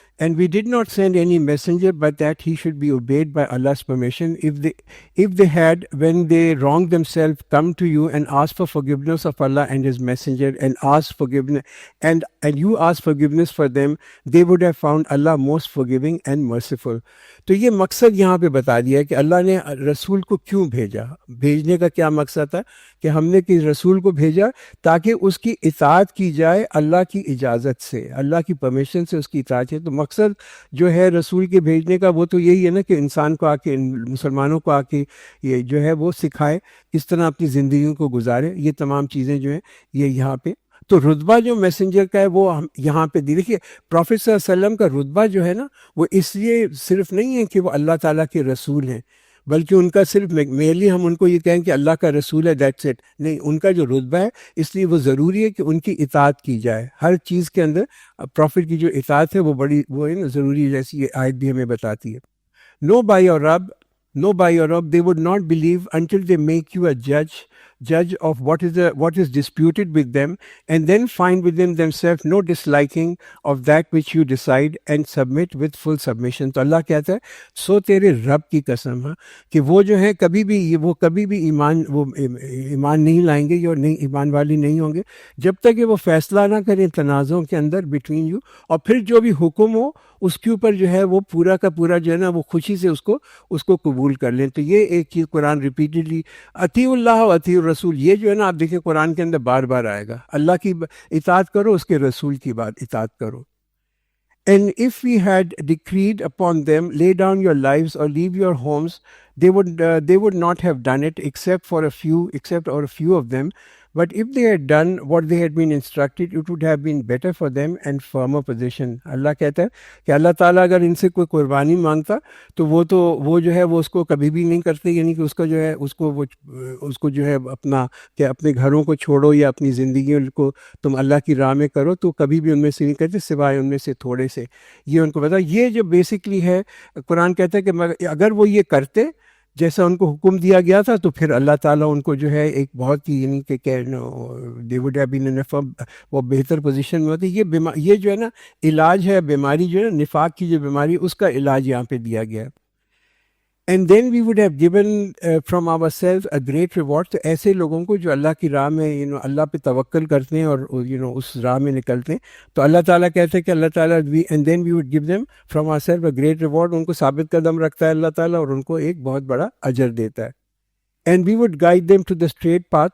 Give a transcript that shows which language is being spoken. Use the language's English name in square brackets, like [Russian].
[English] And we did not send any messenger but that he should be obeyed by Allah's permission. If they had, when they wronged themselves, come to you and asked for forgiveness of Allah and His Messenger and asked forgiveness, and you asked forgiveness for them, they would have found Allah most forgiving and merciful. [Urdu] تو یہ مقصد یہاں پہ بتا دیا ہے کہ اللہ نے رسول کو کیوں بھیجا. بھیجنے کا کیا مقصد تھا کہ ہم نے کس رسول کو بھیجا تاکہ اس کی اطاعت کی جائے اللہ کی اجازت سے، اللہ کی پرمیشن سے اس کی اطاعت ہے. تو مقصد جو ہے رسول کے بھیجنے کا وہ تو یہی ہے نا کہ انسان کو آ کے مسلمانوں کو آ کے یہ جو ہے وہ سکھائے کس طرح اپنی زندگیوں کو گزارے. یہ تمام چیزیں جو ہیں یہ یہاں پہ تو رتبہ جو میسنجر کا ہے وہ یہاں پہ دیکھیے پروفیٹ صلی اللہ علیہ وسلم کا رتبہ جو ہے نا وہ اس لیے صرف نہیں ہے کہ وہ اللہ تعالیٰ کے رسول ہیں بلکہ ان کا صرف میرلی ہم ان کو یہ کہیں کہ اللہ کا رسول ہے [English] that's it [Urdu] نہیں. ان کا جو رتبہ ہے اس لیے وہ ضروری ہے کہ ان کی اطاعت کی جائے ہر چیز کے اندر. پروفٹ کی جو اطاعت ہے وہ بڑی وہ ہے نا ضروری ہے، جیسی یہ آیت بھی ہمیں بتاتی ہے. [English] No by your رب they would not believe until they make you a judge of what is disputed with them and then find within themselves no disliking of that which you decide and submit with full submission. [Urdu] تو اللہ کہتا ہے سو تیرے رب کی قسم ہے کہ وہ جو ہے کبھی بھی ایمان نہیں لائیں گے اور نہیں ایمان والی نہیں ہوں گے جب تک کہ وہ فیصلہ نہ کریں تنازعوں کے اندر [English] between you, [Urdu] اور پھر جو بھی حکم ہو اس کے اوپر جو ہے وہ پورا کا پورا جو ہے نا وہ خوشی سے اس کو قبول کر لیں. تو یہ ایک چیز قرآن ریپیٹڈلی [Arabic] اطیع اللہ و اطیع الرسول، [Urdu] یہ جو ہے نا آپ دیکھیں قرآن کے اندر بار بار آئے گا. اللہ کی اطاعت کرو، اس کے رسول کی اطاعت کرو. [English] And if we had decreed upon them, lay down your lives or leave your homes, they would not have done it except a few of them. But if they had done what they had been instructed, it would have been better for them and firmer position. [Urdu] اللہ کہتا ہے کہ اللہ تعالیٰ اگر ان سے کوئی قربانی مانگتا تو وہ جو ہے وہ اس کو کبھی بھی نہیں کرتے، یعنی کہ اس کا جو ہے اس کو جو ہے اپنے گھروں کو چھوڑو یا اپنی زندگیوں کو تم اللہ کی راہ میں کرو تو کبھی بھی ان میں سے نہیں کرتے سوائے ان میں سے تھوڑے سے. یہ ان کو پتا. یہ جو بیسکلی ہے قرآن کہتا ہے کہ اگر وہ یہ کرتے جیسا ان کو حکم دیا گیا تھا تو پھر اللہ تعالیٰ ان کو جو ہے ایک بہت ہی یعنی کہ [English] they would have been in [Urdu] وہ بہتر پوزیشن میں ہوتی. یہ جو ہے نا علاج ہے بیماری جو ہے نا نفاق کی جو بیماری اس کا علاج یہاں پہ دیا گیا ہے. [English] And then we would have given from ourselves a great reward. [Urdu] تو ایسے لوگوں کو جو اللہ کی راہ میں اللہ پہ توکل کرتے ہیں اور اس راہ میں نکلتے ہیں تو اللہ تعالیٰ کہتے ہیں کہ اللہ تعالیٰ [English] and then we would give them from ourselves a great reward. [Urdu] ان کو ثابت قدم رکھتا ہے اللہ تعالیٰ اور ان کو ایک بہت بڑا اجر دیتا ہے. [English] And we would guide them to the straight path.